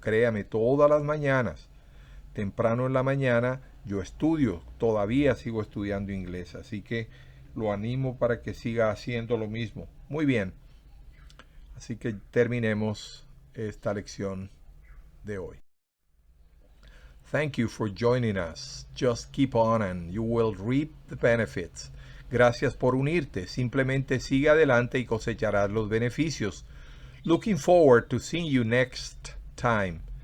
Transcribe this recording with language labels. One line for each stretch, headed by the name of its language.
Spanish: Créame, todas las mañanas, temprano en la mañana, yo estudio, todavía sigo estudiando inglés, así que lo animo para que siga haciendo lo mismo. Muy bien, así que terminemos esta lección de hoy.
English: Thank you for joining us. Just keep on and you will reap the benefits.
Spanish: Gracias por unirte. Simplemente sigue adelante y cosecharás los beneficios.
English: Looking forward to seeing you next time.